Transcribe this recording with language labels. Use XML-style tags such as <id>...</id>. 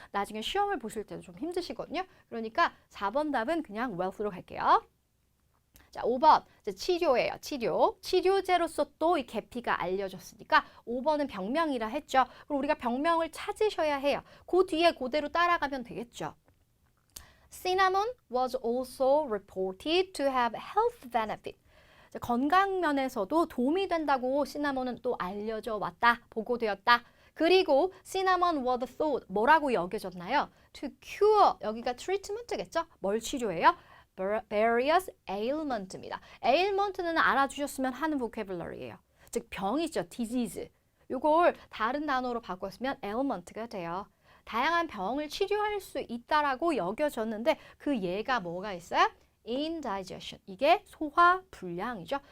<ko>나중에 시험을 보실 때도 좀 힘드시거든요. 그러니까 4번 답은 그냥 wealth로 갈게요. 자, 5번 이제 치료예요. 치료제로서 또 이 계피가 알려졌으니까 5번은 병명이라 했죠. 그럼 우리가 병명을 찾으셔야 해요. 그 뒤에 그대로 따라가면 되겠죠.</ko> <en>Cinnamon was also reported to have health benefit.</en> <ko>건강 면에서도 도움이 된다고 시나몬은 또 알려져 왔다, 보고되었다. 그리고</ko> <en>cinnamon was thought,</en> <ko>뭐라고 여겨졌나요?</ko> <en>To cure, 여기가 treatment겠죠?</en> <ko>뭘 치료해요?</ko> <en>various ailment입니다.</en> <ko>ailment는 알아주셨으면 하는 vocabulary예요. 즉 병이죠, disease. 이걸 다른 단어로 바꿨으면 ailment가 돼요. 다양한 병을 치료할 수 있다라고 여겨졌는데 그 예가 뭐가 있어요? indigestion. 이게 소화불량이죠.</ko>